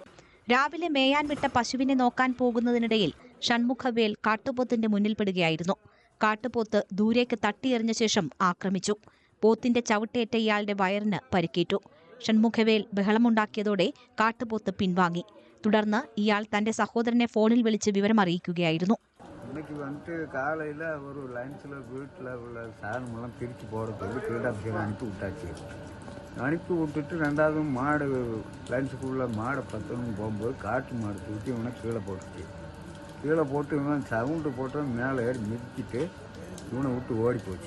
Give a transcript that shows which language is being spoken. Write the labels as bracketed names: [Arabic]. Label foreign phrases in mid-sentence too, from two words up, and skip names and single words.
[Malayalam] രാവിലെ മേയാൻ വിട്ട പശുവിനെ നോക്കാൻ പോകുന്നതിനിടയിൽ ഷൺമുഖവേൽ കാട്ടുപോത്തിന്റെ മുന്നിൽപ്പെടുകയായിരുന്നു. കാട്ടുപോത്ത് ദൂരേക്ക് തട്ടിയെറിഞ്ഞ ശേഷം ആക്രമിച്ചു. പോത്തിന്റെ ചവിട്ടേറ്റ ഇയാളുടെ വയറിന് പരിക്കേറ്റു. ഷൺമുഖവേൽ ബഹളമുണ്ടാക്കിയതോടെ കാട്ടുപോത്ത് പിൻവാങ്ങി. തുടർന്ന് ഇയാൾ തന്റെ സഹോദരനെ ഫോണിൽ വിളിച്ച് വിവരമറിയിക്കുകയായിരുന്നു. [Tamil] இன்னைக்கு வந்துட்டு காலையில் ஒரு லைன்ஸில் வீட்டில் உள்ள சாதனமெல்லாம் பிரித்து போட சொல்லி ஃபீல்ட் ஆஃபீஸர் அனுப்பி விட்டாச்சு. அனுப்பி விட்டுட்டு ரெண்டாவது மாடு லைன்ஸுக்குள்ளே மாடை பத்தணும் போகும்போது காட்டு மாடு தூக்கி இவனை கீழே போட்டுச்சு. கீழே போட்டு இவன் சவுண்டு போட்டு மேலே ஏறி மிதிக்கிட்டு இவனை விட்டு ஓடி போச்சு.